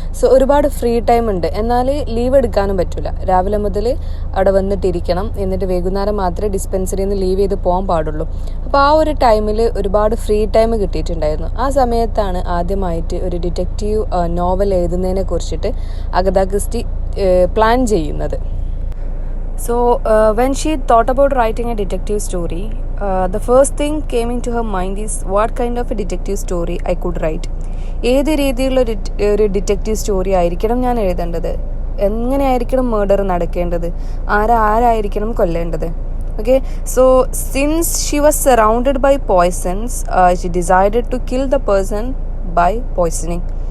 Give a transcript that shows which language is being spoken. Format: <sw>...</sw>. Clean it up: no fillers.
<ml>So ഒരുപാട് free time ഉണ്ട്. എന്നാൽ ലീവ് എടുക്കാനും പറ്റില്ല. രാവിലെ മുതൽ അവിടെ വന്നിട്ടിരിക്കണം, എന്നിട്ട് വൈകുന്നേരം മാത്രമേ ഡിസ്പെൻസറിയിൽ നിന്ന് ലീവ് ചെയ്ത് പോകാൻ പാടുള്ളൂ. അപ്പോൾ ആ ഒരു ടൈമിൽ ഒരുപാട് ഫ്രീ ടൈം കിട്ടിയിട്ടുണ്ടായിരുന്നു. ആ സമയത്താണ് ആദ്യമായിട്ട് ഒരു ഡിറ്റക്റ്റീവ് നോവൽ എഴുതുന്നതിനെ കുറിച്ചിട്ട് അഗത ക്രിസ്റ്റി പ്ലാൻ ചെയ്യുന്നത്.</ml> <en>So when she thought about writing a detective story, the first thing came into her mind is what kind of a detective story I could write.</en> <ml>ഏത് രീതിയിലുള്ള ഒരു detective story ആയിരിക്കണം ഞാൻ എഴുതേണ്ടത്, എങ്ങനെയായിരിക്കണം murder നടക്കേണ്ടത്, ആരായിരിക്കണം കൊല്ലേണ്ടത്.</ml> <en>Okay, so since she was surrounded by poisons, she decided to kill the person by poisoning.</en>